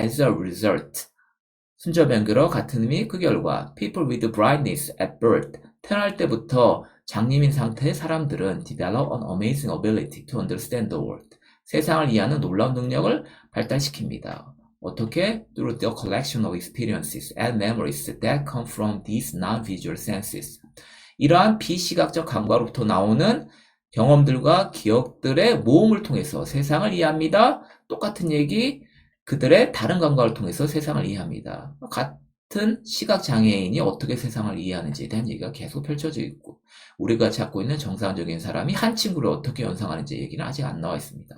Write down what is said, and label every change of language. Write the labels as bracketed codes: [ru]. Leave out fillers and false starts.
[en] As a result, [ko] 순접 연결어 같은 의미 그 결과 [en] people with blindness at birth [ko] 태어날 때부터 장님인 상태의 사람들은 [en] develop an amazing ability to understand the world [ko] 세상을 이해하는 놀라운 능력을 발달시킵니다. 어떻게? [en] Through the collection of experiences and memories that come from these non-visual senses. [ko] 이러한 비시각적 감각으로부터 나오는 경험들과 기억들의 모음을 통해서 세상을 이해합니다. 똑같은 얘기 그들의 다른 감각을 통해서 세상을 이해합니다. 같은 시각장애인이 어떻게 세상을 이해하는지에 대한 얘기가 계속 펼쳐져 있고 우리가 찾고 있는 정상적인 사람이 한 친구를 어떻게 연상하는지 얘기는 아직 안 나와 있습니다.